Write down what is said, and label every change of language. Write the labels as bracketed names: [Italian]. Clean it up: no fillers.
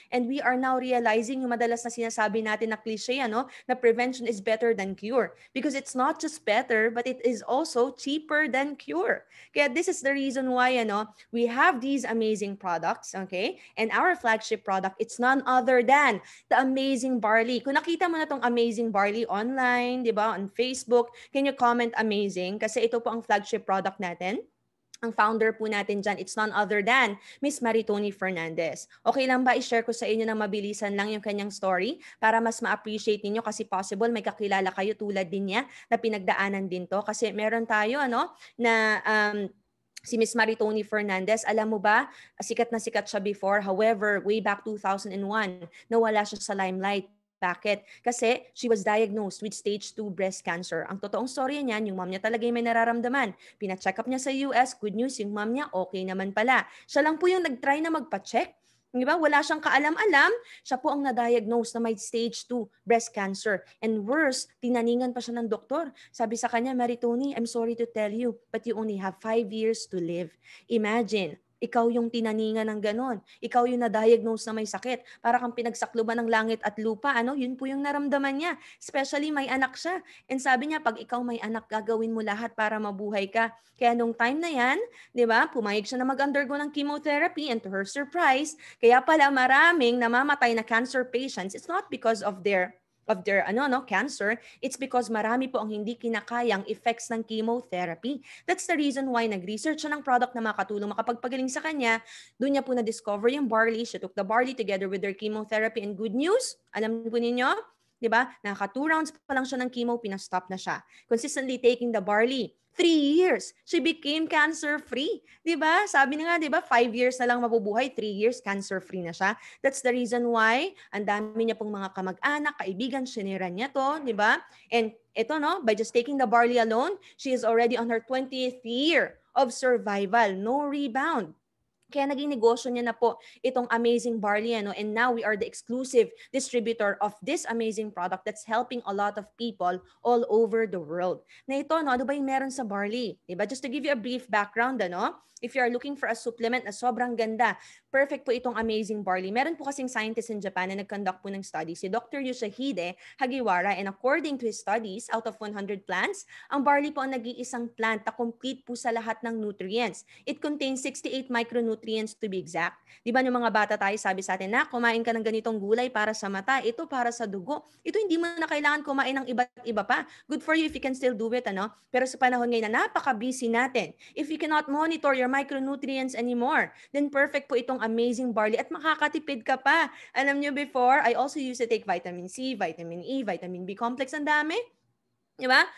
[English] And we are now realizing [Filipino] yung madalas na sinasabi natin na [English] cliche, ano, na prevention is better than cure. Because it's not just better, but it is also cheaper than cure. Kaya this is the reason why, ano, we have these amazing products, okay? And our flagship product, it's none other than the Amazing Barley. [Filipino] Kung nakita mo na tong Amazing Barley online, di ba, on Facebook, [English] can you comment amazing? [Filipino] Kasi ito po ang flagship product natin. Ang founder po natin dyan, [English] it's none other than Miss Maritoni Fernandez. [Filipino] Okay lang ba i-share ko sa inyo na mabilisan lang yung kanyang story para mas ma-appreciate ninyo kasi possible may kakilala kayo tulad din niya na pinagdaanan din to. Kasi meron tayo ano na si Miss Maritoni Fernandez, alam mo ba, sikat na sikat siya before. [English] However, way back 2001, [Filipino] nawala siya sa limelight. Bakit? [English] Kasi she was diagnosed with stage 2 breast cancer. [Filipino] Ang totoong story niyan, yung mom niya talaga may nararamdaman. Pina-check up niya sa US, good news, yung mom niya okay naman pala. Siya lang po yung nag-try na magpa-check. Di ba? Wala siyang kaalam-alam. Siya po ang na-diagnose na may stage 2 breast cancer. And worse, tinaningan pa siya ng doktor. Sabi sa kanya, [English] Maritoni, I'm sorry to tell you, but you only have 5 years to live. [Filipino] Imagine, ikaw yung tinaningan ng ganon. Ikaw yung na-diagnose na may sakit. Para kang pinagsakluban ng langit at lupa. Ano? Yun po yung naramdaman niya. Especially may anak siya. And sabi niya, pag ikaw may anak, gagawin mo lahat para mabuhay ka. Kaya nung time na yan, di ba, pumayag siya na mag-undergo ng chemotherapy, [English] and to her surprise, [Filipino] kaya pala maraming namamatay na cancer patients, [English] it's not because of their cancer, it's because [Filipino] marami po ang hindi kinakayang effects ng chemotherapy. [English] That's the reason why [Filipino] nag-research siya ng product na makatulong makapagpagaling sa kanya. Doon niya po na-discover yung barley. [English] She took the barley together with their chemotherapy, and good news, [Filipino] alam po ninyo, di ba? Naka 2 rounds pa lang siya ng chemo, pinastop na siya. [English] Consistently taking the barley. 3 years, she became cancer-free. [Filipino] Di ba? Sabi na nga, di ba, 5 years na lang mabubuhay, 3 years, cancer-free na siya. [English] That's the reason why, [Filipino] ang dami niya pong mga kamag-anak, kaibigan, sinira niya to, di ba? [English] And ito, no, by just taking the barley alone, she is already on her 20th year of survival, no rebound. [Filipino] Kaya naging negosyo niya na po itong [English] Amazing Barley, ano, and now we are the exclusive distributor of this amazing product that's helping a lot of people all over the world. [Filipino] Na ito, no, ano ba yung meron sa barley? Diba? [English] Just to give you a brief background, ano, if you are looking for a supplement [Filipino] na sobrang ganda, perfect po itong [English] Amazing Barley. [Filipino] Meron po kasing scientist in Japan na nag-conduct po ng study, si Dr. Yoshihide Hagiwara, [English] and according to his studies, out of 100 plants, [Filipino] ang barley po ang nag-iisang plant na complete po sa lahat ng nutrients. [English] It contains 68 micronutrients to be exact. [Filipino] Di ba yung mga bata tayo, sabi sa atin na kumain ka ng ganitong gulay para sa mata, ito para sa dugo. Ito hindi mo na kailangan kumain ng iba't iba pa. [English] Good for you if you can still do it, ano? [Filipino] Pero sa panahon ngayon na napaka-busy natin, [English] if you cannot monitor your micronutrients anymore, [Filipino] then perfect po itong Amazing Barley at makakatipid ka pa. Alam nyo [English] before, I also used to take vitamin C, vitamin E, vitamin B complex, [Filipino] ang dami. Diba?